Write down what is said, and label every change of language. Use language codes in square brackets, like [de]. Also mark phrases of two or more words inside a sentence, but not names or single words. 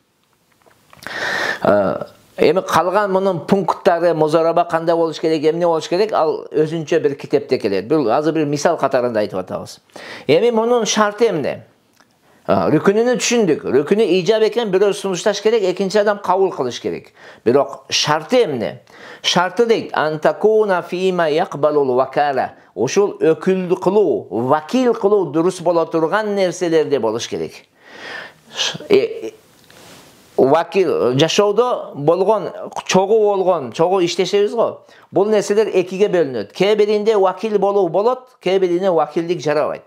[ky] Эми калган мунун пункттары, музараба кандай болуш керек, эмне болуш керек, ал өзүнчө бир китепте келет. Бул азыр бир мисал катарында айтып атабыз. Эми мунун шарты эмне? Рүкүнүнү түшүндүк. Рүкүнү ижаб экен, бирөө сунушташ керек, экинчи адам кабыл кылыш керек. Бирок шарты эмне? Шарты дейт, [ar] أن تكون فيما يقبل الوكالة. [ky] Ошол өкүлдүк кылуу, вакил кылуу дурус боло турган нерселерде болуш керек. Vakil жашоодо болгон, чогуу иштешебиз го. Бул нерселер экиге бөлүнөт. Кээ биринде вакил болуу болот, кээ биринде вакилдик жарабайт.